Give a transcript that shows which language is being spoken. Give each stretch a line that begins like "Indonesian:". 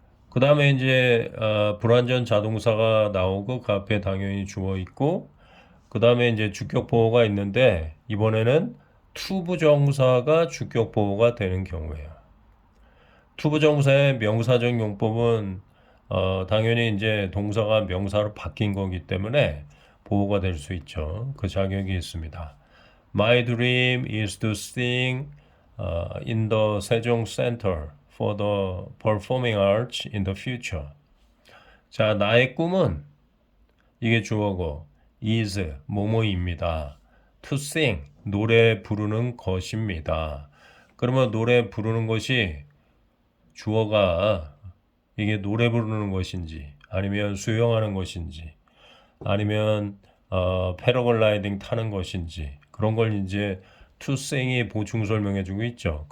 Korean: 그 다음에 이제 불완전 자동사가 나오고 그 앞에 당연히 주어 있고 그 다음에 이제 주격 보호가 있는데 이번에는 투부정사가 주격 보호가 되는 경우예요. 투부정사의 명사적 용법은 당연히 이제 동사가 명사로 바뀐 거기 때문에 보호가 될 수 있죠. 그 자격이 있습니다.
English: My dream is to sing in the 세종 Center for the Performing Arts in the future.
Korean: 자, 나의 꿈은 이게 주어고 is 뭐뭐입니다.
English: To sing
Korean: 노래 부르는 것입니다. 그러면 노래 부르는 것이 주어가 이게 노래 부르는 것인지 아니면 수영하는 것인지 아니면 패러글라이딩 타는 것인지 그런 걸 이제
English: to sing
Korean: 이 보충 설명해 주고 있죠.